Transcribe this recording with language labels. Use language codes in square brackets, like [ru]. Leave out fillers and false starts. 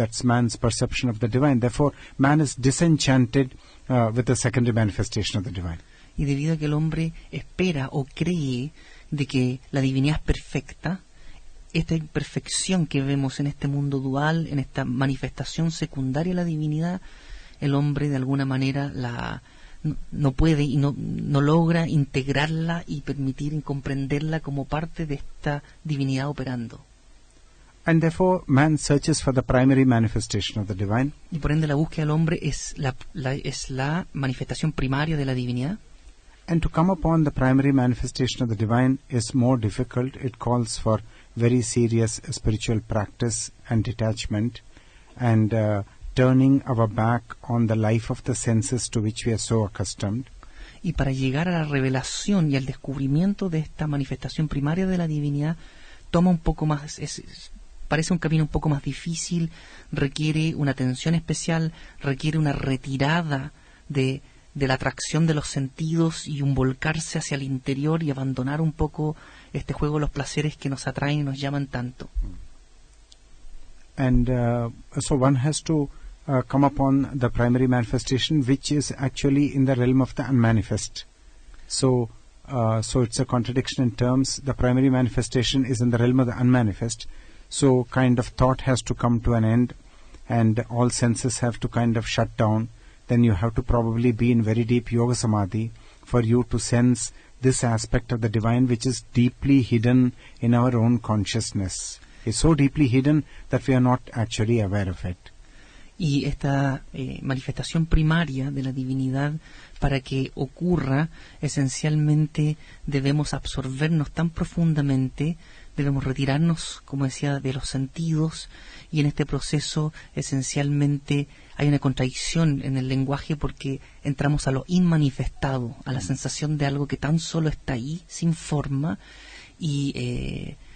[en] That's man's perception of the divine. Therefore, man is disenchanted with the secondary manifestation of the divine. [es] Y debido a que el hombre espera o cree de que la divinidad es perfecta, esta imperfección que vemos en este mundo dual, en esta manifestación secundaria de la divinidad, el hombre de alguna manera no puede y no logra integrarla y permitir y comprenderla como parte de esta divinidad operando. [en] And therefore man searches for the primary manifestation of the divine. [es] Y por ende la búsqueda del hombre es la manifestación primaria de la divinidad. [en] And to come upon the primary manifestation of the divine is more difficult. It calls for very serious spiritual practice and detachment, and turning our back on the life of the senses to which we are so accustomed. [es] Y para llegar a la revelación y al descubrimiento de esta manifestación primaria de la divinidad, toma un poco más, parece un camino un poco más difícil, requiere una atención especial, requiere una retirada de la atracción de los sentidos y un volcarse hacia el interior y abandonar un poco este juego de los placeres que nos atraen y nos llaman tanto. [en] And so one has to come upon the primary manifestation, which is actually in the realm of the unmanifest. So it's a contradiction in terms. The primary manifestation is in the realm of the unmanifest. So kind of thought has to come to an end, and all senses have to kind of shut down. Then you have to probably be in very deep yoga samadhi for you to sense this aspect of the divine, which is deeply hidden in our own consciousness. It's so deeply hidden that we are not actually aware of it. [es] Y esta manifestación primaria de la divinidad, para que ocurra, esencialmente debemos absorbernos tan profundamente, debemos retirarnos, como decía, de los sentidos, y en este proceso esencialmente hay una contradicción en el lenguaje porque entramos a lo inmanifestado, a la sensación de algo que tan solo está ahí, sin forma, y